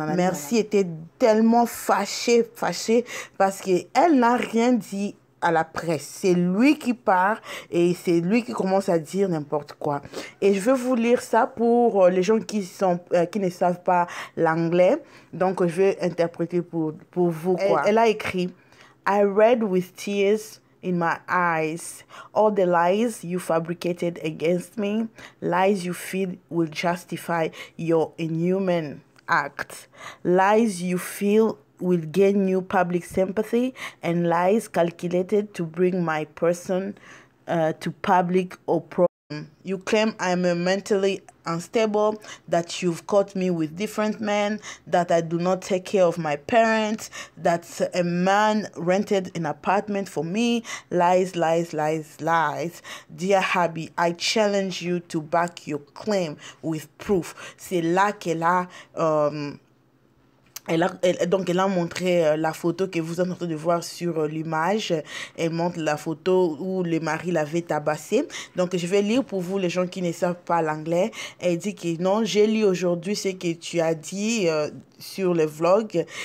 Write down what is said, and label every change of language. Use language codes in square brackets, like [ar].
[fr] Merci était tellement fâchée parce qu'elle n'a rien dit à la presse. C'est lui qui part et c'est lui qui commence à dire n'importe quoi. Et je veux vous lire ça pour les gens qui ne savent pas l'anglais. Donc, je vais interpréter pour vous. Elle a écrit [en] « I read with tears in my eyes all the lies you fabricated against me, lies you feel will justify your inhuman act, lies you feel will gain you public sympathy, and lies calculated to bring my person to public opprobrium. You claim I'm mentally unstable, that you've caught me with different men, that I do not take care of my parents, that a man rented an apartment for me. Lies, lies, lies, lies. Dear Habi, I challenge you to back your claim with proof. [fr] C'est là qu'elle a... Elle a montré la photo que vous êtes en train de voir sur l'image. Elle montre la photo où le mari l'avait tabassé. Donc, je vais lire pour vous, les gens qui ne savent pas l'anglais. Elle dit que non, j'ai lu aujourd'hui ce que tu as dit sur le vlog.